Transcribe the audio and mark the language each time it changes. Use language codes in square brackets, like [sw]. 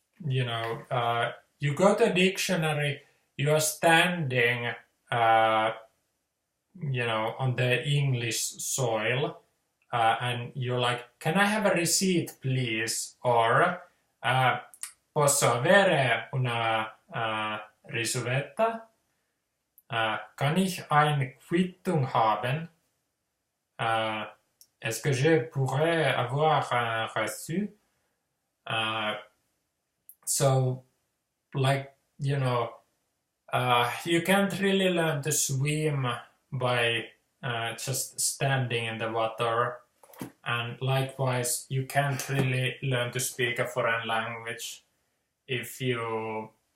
[en] go to a dictionary, you are standing, on the English soil, and you're like, can I have a receipt, please? [it] Or, posso avere una risuvetta? [de] Kann ich eine Quittung haben? [fr] Est-ce que je pourrais avoir un reçu? [en] So, like, you can't really learn to swim by just standing in the water, and likewise, you can't really learn to speak a foreign language if you,